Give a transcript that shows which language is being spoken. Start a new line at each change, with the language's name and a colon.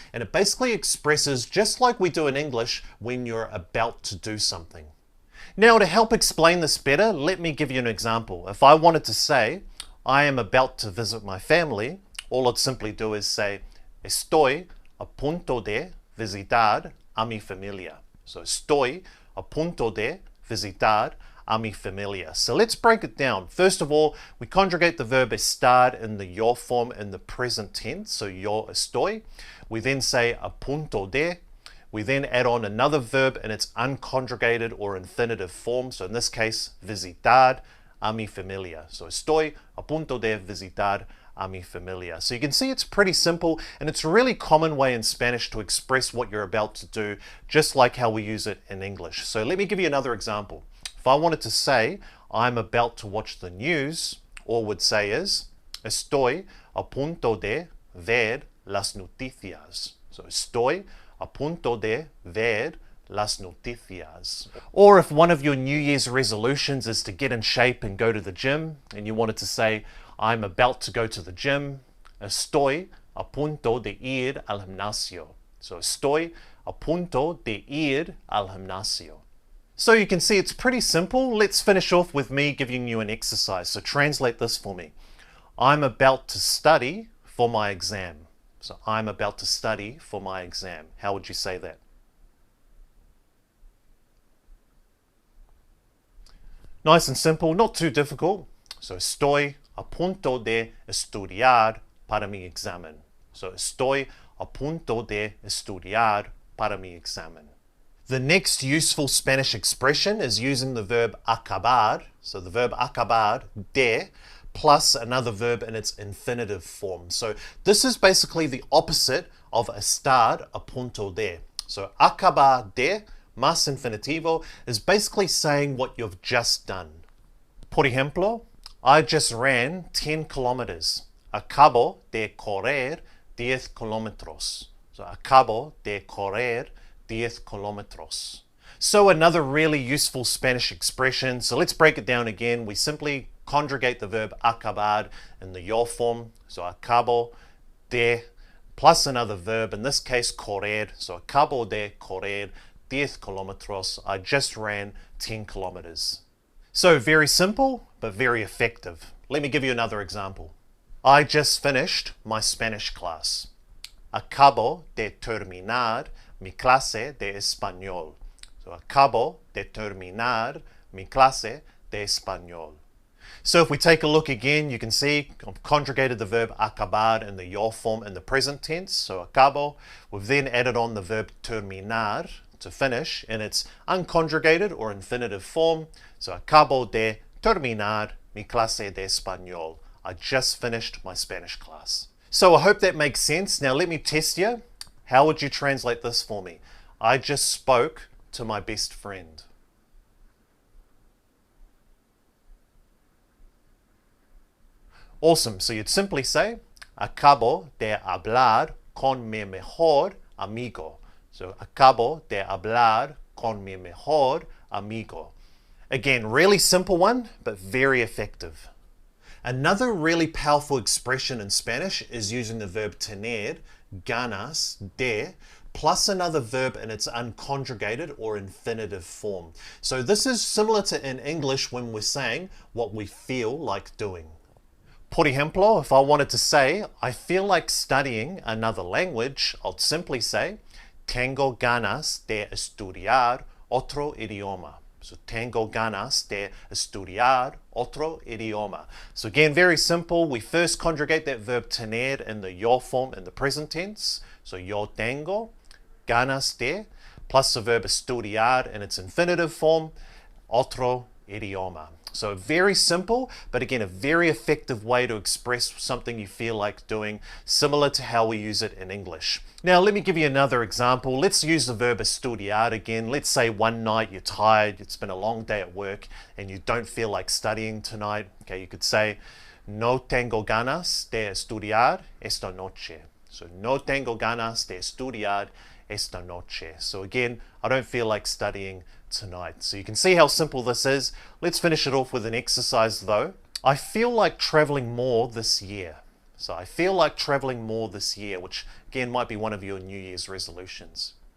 English: And it basically expresses just like we do in English when you're about to do something. Now to help explain this better, let me give you an example. If I wanted to say, I am about to visit my family, all I'd simply do is say,
Spanish: estoy a punto de visitar a mi familia. So estoy a punto de visitar a mi familia.
English: So let's break it down. First of all, we conjugate the verb estar in the yo form in the present tense, so yo estoy. We then say a punto de. We then add on another verb in its unconjugated or infinitive form, so in this case, visitar a mi familia.
Spanish: So estoy a punto de visitar a mi familia.
English: So you can see it's pretty simple, and it's a really common way in Spanish to express what you're about to do, just like how we use it in English. So let me give you another example. If I wanted to say, I'm about to watch the news, all would say is,
Spanish: estoy a punto de ver las noticias. So estoy a punto de ver las noticias.
English: Or if one of your New Year's resolutions is to get in shape and go to the gym, and you wanted to say, I'm about to go to the gym,
Spanish: estoy a punto de ir al gimnasio.
English: So estoy a punto de ir al gimnasio. So you can see it's pretty simple. Let's finish off with me giving you an exercise. So translate this for me. I'm about to study for my exam. So I'm about to study for my exam. How would you say that? Nice and simple, not too difficult.
Spanish: So estoy a punto de estudiar para mi examen. So estoy a punto de estudiar para mi examen.
English: The next useful Spanish expression is using the verb acabar. So the verb acabar, de, plus another verb in its infinitive form. So this is basically the opposite of estar a punto de. So
Spanish: acabar de más infinitivo
English: is basically saying what you've just done.
Spanish: Por ejemplo,
English: I just ran 10 kilometers.
Spanish: Acabo de correr 10 kilómetros. So acabo de correr 10 kilómetros.
English: So another really useful Spanish expression. So let's break it down again. We simply conjugate the verb acabar in the yo form. So acabo de plus another verb, in this case correr.
Spanish: So acabo de correr 10 kilómetros.
English: I just ran 10 kilometers. So very simple, but very effective. Let me give you another example. I just finished my Spanish class.
Spanish: Acabo de terminar mi clase de español. So acabo de terminar mi clase de español.
English: So if we take a look again, you can see I've conjugated the verb acabar in the yo form in the present tense. So acabo. We've then added on the verb terminar, to finish, in its unconjugated or infinitive form.
Spanish: So acabo de terminar mi clase de español.
English: I just finished my Spanish class. So I hope that makes sense. Now let me test you. How would you translate this for me? I just spoke to my best friend. Awesome. So you'd simply say,
Spanish: acabo de hablar con mi mejor amigo. So acabo de hablar con mi mejor amigo.
English: Again, really simple one, but very effective. Another really powerful expression in Spanish is using the verb tener, ganas, de, plus another verb in its unconjugated or infinitive form. So this is similar to in English when we're saying what we feel like doing.
Spanish: Por ejemplo,
English: if I wanted to say, I feel like studying another language, I'd simply say,
Spanish: tengo ganas de estudiar otro idioma. So tengo ganas de estudiar otro idioma.
English: So again, very simple. We first conjugate that verb tener in the yo form in the present tense. So
Spanish: yo tengo ganas de,
English: plus the verb estudiar in its infinitive form, otro idioma. So very simple, but again, a very effective way to express something you feel like doing, similar to how we use it in English. Now, let me give you another example. Let's use the verb estudiar again. Let's say one night you're tired, it's been a long day at work, and you don't feel like studying tonight. Okay, you could say,
Spanish: no tengo ganas de estudiar esta noche. So, no tengo ganas de estudiar esta noche.
English: So again, I don't feel like studying tonight. So you can see how simple this is. Let's finish it off with an exercise though. I feel like traveling more this year. So I feel like traveling more this year, which again might be one of your New Year's resolutions.